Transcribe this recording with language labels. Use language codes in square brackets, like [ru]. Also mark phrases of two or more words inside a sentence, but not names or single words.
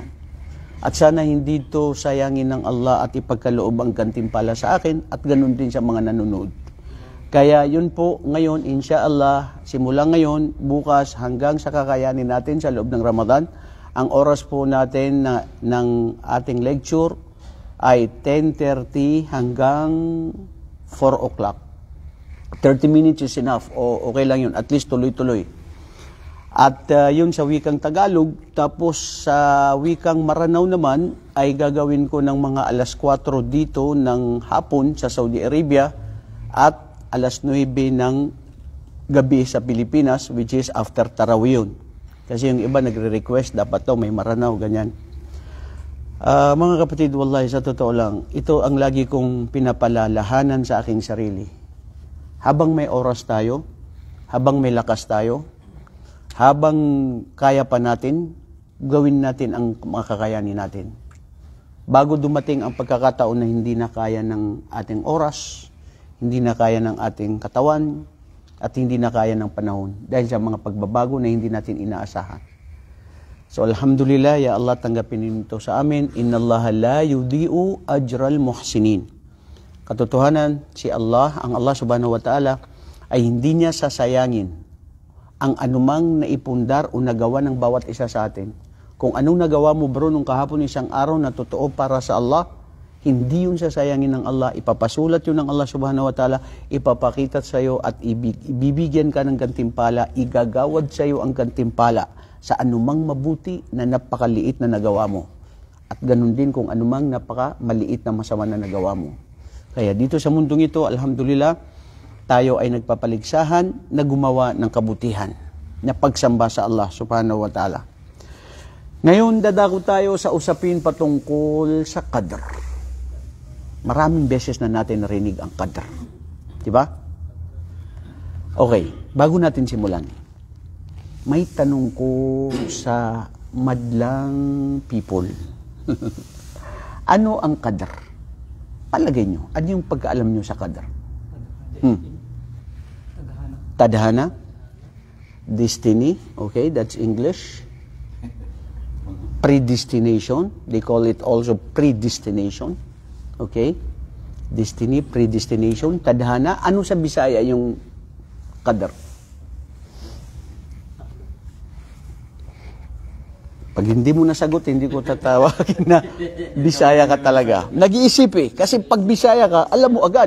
[tl] At sana hindi to sayangin ng Allah at ipagkaloob ang gantimpala sa akin at ganun din sa mga nanonood. Kaya yun po ngayon, insyaallah, simula ngayon, bukas hanggang sa kakayanin natin sa loob ng Ramadan, ang oras po natin ng ating lecture ay 10:30 hanggang 4 o'clock. [en] 30 minutes is enough, [tl] o okay lang yun, at least tuloy-tuloy. At yun sa wikang Tagalog, tapos sa wikang Maranao naman ay gagawin ko ng mga alas 4 dito ng hapon sa Saudi Arabia at alas 9 ng gabi sa Pilipinas, [en] which is after Tarawih yun. [tl] Kasi yung iba nagre-request, dapat to may Maranao, ganyan. Mga kapatid, wallahi, sa totoo lang, ito ang lagi kong pinapalalahanan sa aking sarili. Habang may oras tayo, habang may lakas tayo, habang kaya pa natin, gawin natin ang makakayanin natin. Bago dumating ang pagkakataon na hindi na kaya ng ating oras, hindi na kaya ng ating katawan, at hindi na kaya ng panahon dahil sa mga pagbabago na hindi natin inaasahan. [ar] So الحمد لله، يا الله, [tl] tanggapin ito sa amin. [ar] إن الله لا يضيع أجر المحسنين. [tl] Katotohanan, si Allah, ang Allah [ar] سبحانه وتعالى, [tl] ay hindi niya sasayangin ang anumang naipundar o nagawa ng bawat isa sa atin. Kung anong nagawa mo bro nung kahapon isang araw na totoo para sa Allah, hindi yun sasayangin ng Allah. Ipapasulat yun ng Allah [ar] سبحانه وتعالى, [tl] ipapakita sa iyo at ibibigyan ka ng gantimpala, igagawad sa iyo ang gantimpala sa anumang mabuti na napakaliit na nagawa mo. At ganun din kung anumang napakamaliit na masama na nagawa mo. Kaya dito sa mundong ito, alhamdulillah, tayo ay nagpapaligsahan na gumawa ng kabutihan, na pagsamba sa Allah [ar] سبحانه وتعالى. [tl] Ngayon, dadako tayo sa usapin patungkol sa qadr. Maraming beses na natin narinig ang qadr. Diba? Okay, bago natin simulan, may tanong ko sa madlang people. Ano ang qadr? Palagay nyo, ano yung pagkaalam nyo sa qadr? Tadhana? Destiny? [en] Okay, that's English. Predestination. They call it also predestination. Okay? Destiny, predestination, tadhana. [tl] Ano sa Bisaya yung qadr? Pag hindi mo nasagot, hindi ko tatawagin na Bisaya ka talaga. Nag-iisip eh. Kasi pag Bisaya ka, alam mo agad.